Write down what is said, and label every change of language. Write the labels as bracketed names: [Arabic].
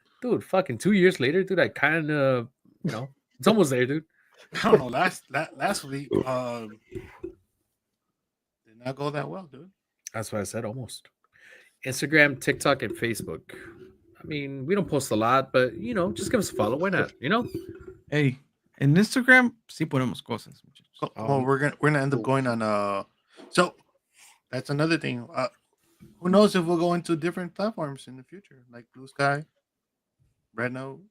[English] Dude, fucking 2 years later, dude, I kind of, it's almost there, dude. I don't know. Last week did not go that well, dude. That's what I said, almost. Instagram, TikTok, and Facebook. I mean, we don't post a lot, but, just give us a follow. Why not, [Spanish] Hey, en Instagram sí ponemos cosas, muchachos. [English] Well, we're gonna end up going on. So that's another thing. Who knows if we'll go into different platforms in the future, like Blue Sky, Redno.